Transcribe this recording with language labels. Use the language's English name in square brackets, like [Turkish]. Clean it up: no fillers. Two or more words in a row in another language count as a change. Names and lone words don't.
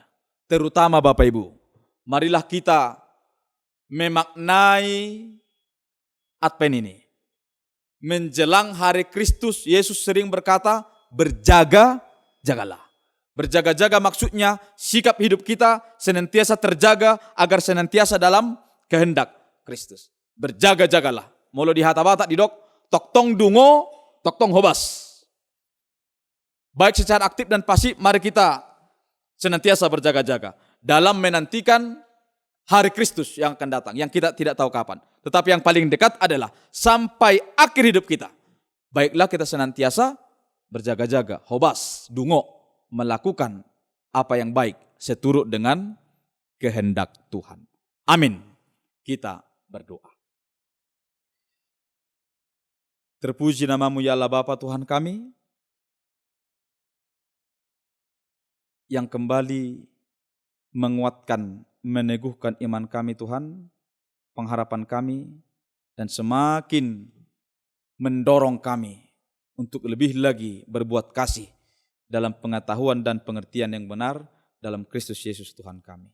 [Indonesian] Terutama Bapak Ibu, marilah kita memaknai Advent ini. Menjelang hari Kristus, Yesus sering berkata, berjaga-jagalah. Berjaga-jaga maksudnya sikap hidup kita senantiasa terjaga agar senantiasa dalam kehendak Kristus. Berjaga-jagalah. [Batak Toba] Molo di hata-bata di dok, tok tong dungo, tok tong hobas. [Indonesian] Baik secara aktif dan pasif, mari kita senantiasa berjaga-jaga dalam menantikan hari Kristus yang akan datang, yang kita tidak tahu kapan. Tetapi yang paling dekat adalah sampai akhir hidup kita. Baiklah kita senantiasa berjaga-jaga, [Batak Toba] hobas, dungo, [Indonesian] melakukan apa yang baik seturut dengan kehendak Tuhan. Amin. Kita berdoa. Terpuji namamu ya Allah Bapa Tuhan kami, yang kembali menguatkan, meneguhkan iman kami Tuhan, pengharapan kami, dan semakin mendorong kami untuk lebih lagi berbuat kasih dalam pengetahuan dan pengertian yang benar dalam Kristus Yesus Tuhan kami.